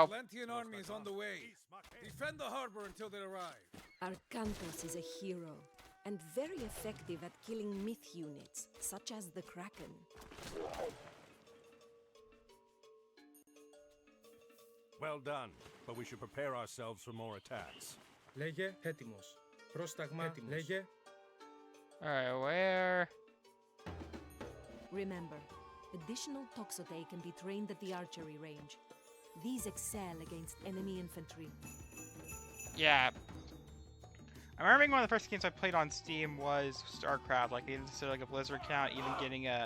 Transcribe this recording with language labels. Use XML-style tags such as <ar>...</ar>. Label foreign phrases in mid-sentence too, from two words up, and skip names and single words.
<en>Atlantean army is on the way. Defend the harbor until they arrive. Arcanthos is a hero, and very effective at killing myth units, such as the Kraken. Well done, but we should prepare ourselves for more attacks.</en> <el>Λέγε έτοιμος. Πρόσταγμα έτοιμος. Λέγε.</el> <en>Alright, where? Remember, additional Toxote can be trained at the archery range. These excel against enemy infantry. Yeah. I remember one of the first games I played on Steam was StarCraft, like instead of like a Blizzard account, even getting a.</en>